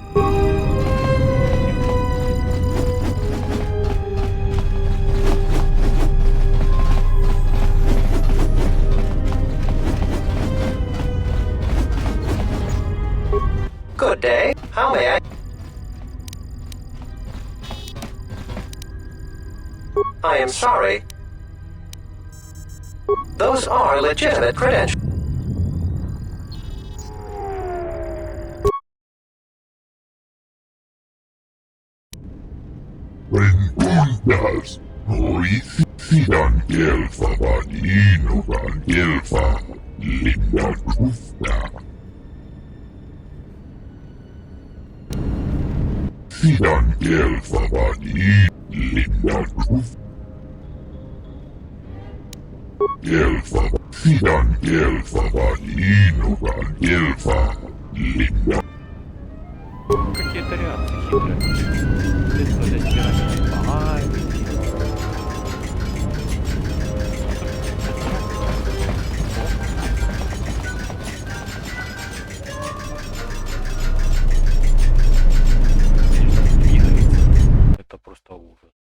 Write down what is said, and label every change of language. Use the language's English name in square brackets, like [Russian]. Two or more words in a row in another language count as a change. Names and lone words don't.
[English] Good day. How may I? I am sorry. Those are legitimate credentials. Rentundas, Mauritian Gelfa Vaninovan Gelfa, Linda Grufta. Sidan Gelfa Vaninovan Linda Grufta. Elfa. Sidan elfa valinuran elfa. Linda. [Russian] Какие-то реакции хитрые. Средства для стирания памяти. Это просто ужас.